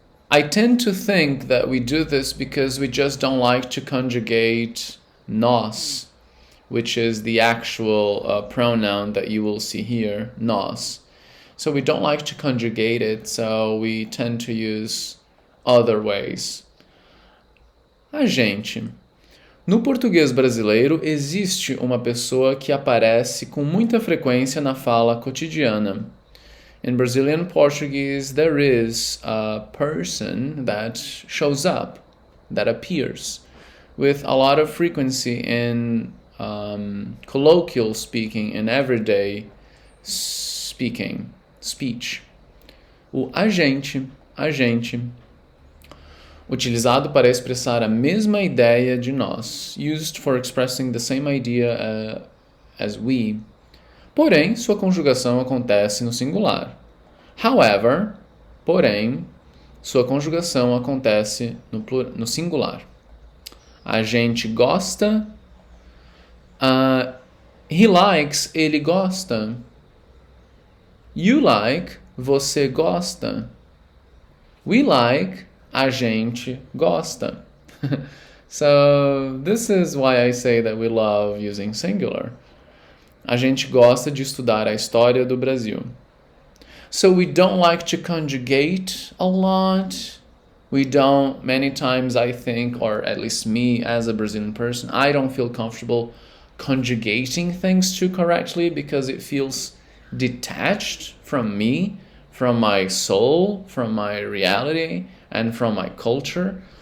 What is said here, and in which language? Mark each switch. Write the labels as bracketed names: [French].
[English] I tend to think that we do this because we just don't like to conjugate nós, which is the actual pronoun that you will see here, nós. So we don't like to conjugate it, so we tend to use other ways. [Portuguese] A gente. No português brasileiro, existe uma pessoa que aparece com muita frequência na fala cotidiana. [English] In Brazilian Portuguese, there is a person that shows up, that appears, with a lot of frequency in colloquial speaking, in everyday speech. [Portuguese] O agente, utilizado para expressar a mesma ideia de nós, [English] used for expressing the same idea as we. [Portuguese] Porém, sua conjugação acontece no singular. However, porém, sua conjugação acontece no singular. A gente gosta. [English] He likes, [Portuguese] ele gosta. [English] You like, [Portuguese] você gosta. [English] We like, [Portuguese] a gente gosta. [English] So, this is why I say that we love using singular. [Portuguese] A gente gosta de estudar a história do Brasil. [English] So we don't like to conjugate a lot. We don't, many times I think, or at least me as a Brazilian person, I don't feel comfortable conjugating things too correctly because it feels detached from me, from my soul, from my reality, and from my culture.